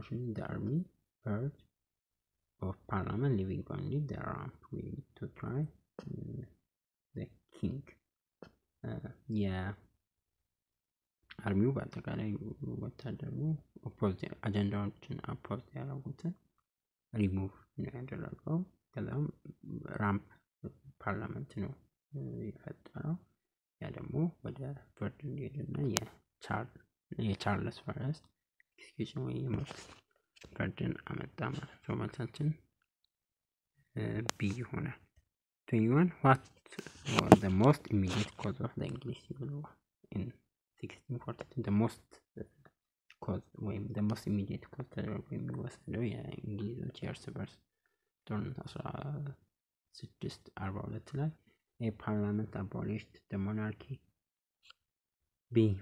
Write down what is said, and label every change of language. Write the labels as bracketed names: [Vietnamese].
[English] The army purge of parliament, leaving only the rump willing to try the king. [Amharic] አርሚው በአጠቃላይ ወታደሩ አጀንዳዎችን አፖዝ ያደረጉትን ሪሙቭ ነው ያደረገው። ከዛም ራምፕ ፓርላመንት ነው የፈጠረው። ያ ደግሞ ወደ ፍርድ እንዲሄድና የቻርልስ ፈርስት ኤክስኪዩሽን ወይ የሞት ፍርድን አመጣ ማለት ነው። መልሳችን ቢ ይሆናል። 21. [English] What was the most immediate cause of the English Civil War in 1642? The most cause ወይም the most immediate cause [Amharic] ተደርጎ የሚወሰደው የእንግሊዞች የእርስ በርስ ጦርነት 1642 ላይ [English] a parliament abolished the monarchy. B.